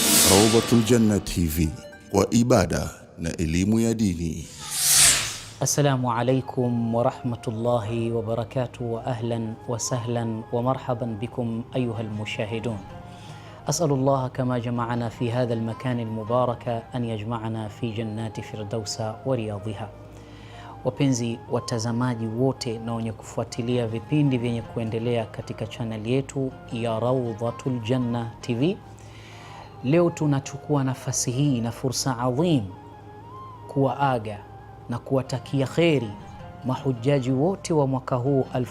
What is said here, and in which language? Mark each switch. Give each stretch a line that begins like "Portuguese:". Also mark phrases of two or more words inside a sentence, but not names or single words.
Swahili: Rawdatul Janna TV, kwa ibada na elimu ya dini.
Arabic: السلام عليكم ورحمة الله وبركاته وأهلا وسهلا ومرحبا بكم أيها المشاهدون. أسأل الله كما جمعنا في هذا المكان المبارك أن يجمعنا في جنة الفردوس ورياضها.
Swahili: Wapenzi watazamaji wote na wenye kufuatilia vipindi vyenye kuendelea katika channel yetu ya Rawdatul Janna TV, leo tunachukua nafasi hii na fursa adhim kuwaaga na kuwatakia kheri mahujaji wote wa mwaka huu